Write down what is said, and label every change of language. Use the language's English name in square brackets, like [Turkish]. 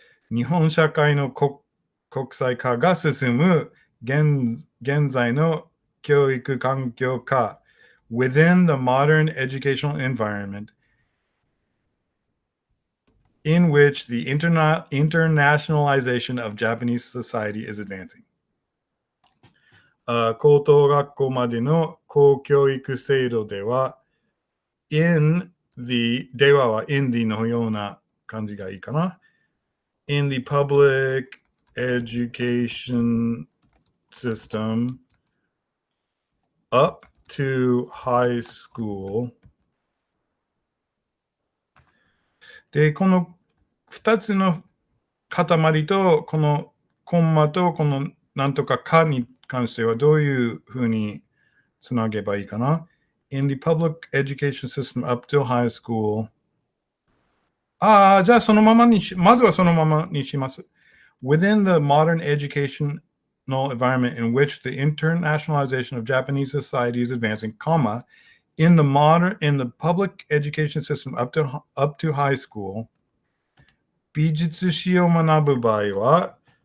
[Japanese] 日本社会の国際化が進む現在の教育環境下 [English] within the modern educational environment in which the internationalization of Japanese society is advancing. [Japanese] 高等学校までの公教育制度では [English] in the [Japanese] では in the のような感じがいいかな。 [English] in the public education system up to high school。 [Japanese] で、この2つの塊と、このコンマとこのなんとかかに関してはどういうふうにつなげばいいかな。 [English] In the public education system up till high school. [Japanese] じゃあそのままにまずはそのままにします。 [English] Within the modern educational environment in which the internationalization of Japanese society is advancing, comma, in the public education system up to high school, [Japanese] 美術史を学ぶ場合は、